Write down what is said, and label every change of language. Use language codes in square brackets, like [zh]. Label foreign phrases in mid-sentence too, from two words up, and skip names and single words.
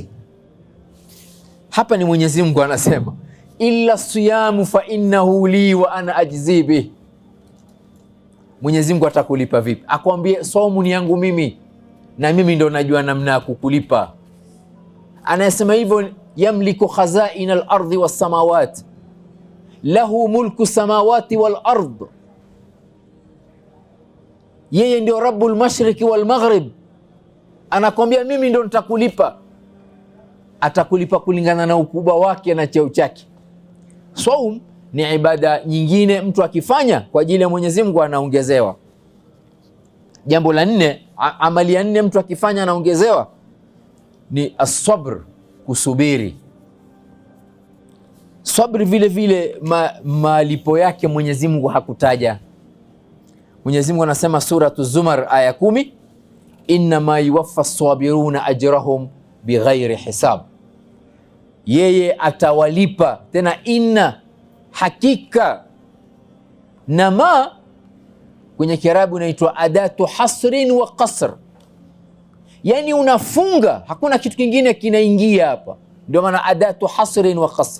[sw] Hapa ni Mwenyezi Mungu anasema [ar] إلا الصيام فإنه لي وأنا أجزي به. [sw] Mwenyezi Mungu atakulipa vipi? Akwambie saumu ni yangu mimi na mimi ndo najua namna ya kukulipa. Anasema hivyo, [ar] يملك خزائن الأرض والسماوات له ملك السماوات والأرض, [sw] yeye ndio [ar] رب المشرق والمغرب. [sw] Anakwambia mimi ndo nitakulipa. Atakulipa kulingana na ukubwa wake na cheo chake. Saum ni ibada nyingine mtu akifanya kwa ajili ya Mwenyezi Mungu anaongezewa. Jambo la 4, amali ya 4 mtu akifanya anaongezewa ni as-sabr, kusubiri. Sabri vile vile malipo yake Mwenyezi Mungu hakutaja. Mwenyezi Mungu anasema suratu Zumar aya 10, [ar] إنما يوفى الصابرون أجرهم بغير حساب. [sw] Yeye atawalipa, tena inna, hakika, na ma kwenye Kiarabu inaitwa [ar] أداة حصر وقصر, [sw] yani unafunga, hakuna kitu kingine kinaingia hapa, ndio maana [ar] أداة حصر وقصر.